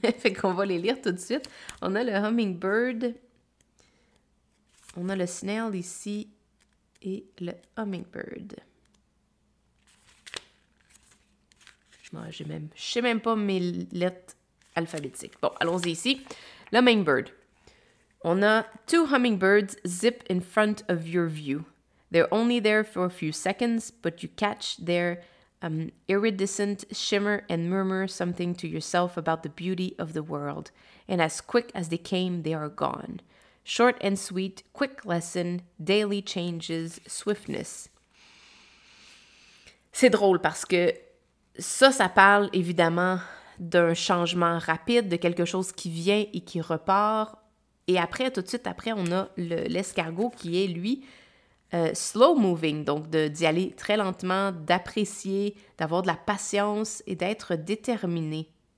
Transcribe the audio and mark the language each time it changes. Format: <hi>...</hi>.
<fr>Fait qu'on va les lire tout de suite. On a le Hummingbird, on a le Snail ici et le Hummingbird. Je sais même pas mes lettres alphabétiques. Bon, allons-y ici. Le Hummingbird. On a</fr> <en>two hummingbirds zip in front of your view. They're only there for a few seconds, but you catch their iridescent shimmer and murmur something to yourself about the beauty of the world. And as quick as they came, they are gone. Short and sweet, quick lesson, daily changes, swiftness.</en> <fr>C'est drôle parce que ça parle évidemment d'un changement rapide, de quelque chose qui vient et qui repart. Et après, tout de suite après, on a l'escargot qui est, lui,</fr> <en>slow moving,</en> <fr>donc d'y aller très lentement, d'apprécier, d'avoir de la patience et d'être déterminé.</fr>